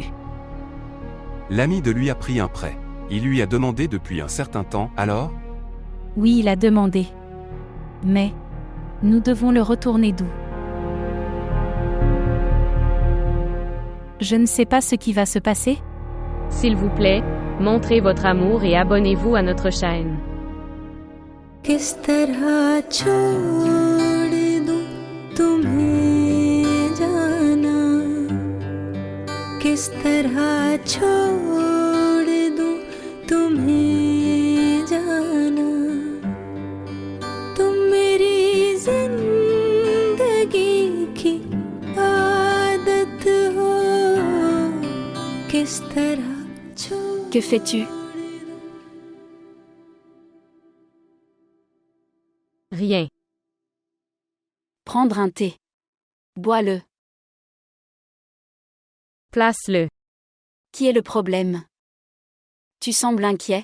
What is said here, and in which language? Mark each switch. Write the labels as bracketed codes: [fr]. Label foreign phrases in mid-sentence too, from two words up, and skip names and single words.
[fr] L'ami de lui a pris un prêt. Il lui a demandé depuis un certain temps, alors? Oui, il a demandé. Mais nous devons le retourner d'où? Je ne sais pas ce qui va se passer. S'il vous plaît, montrez votre amour et abonnez-vous à notre chaîne. [hi] किस तरह छोड़ दूं तुम्हें जाना, किस तरह छोड़ दूं तुम्हें जाना, तुम मेरी जिंदगी की आदत हो, किस तरह छोड़। [fr] Que fais-tu? Rien. Prendre un thé. Bois-le. Place-le. Qui est le problème? Tu sembles inquiet.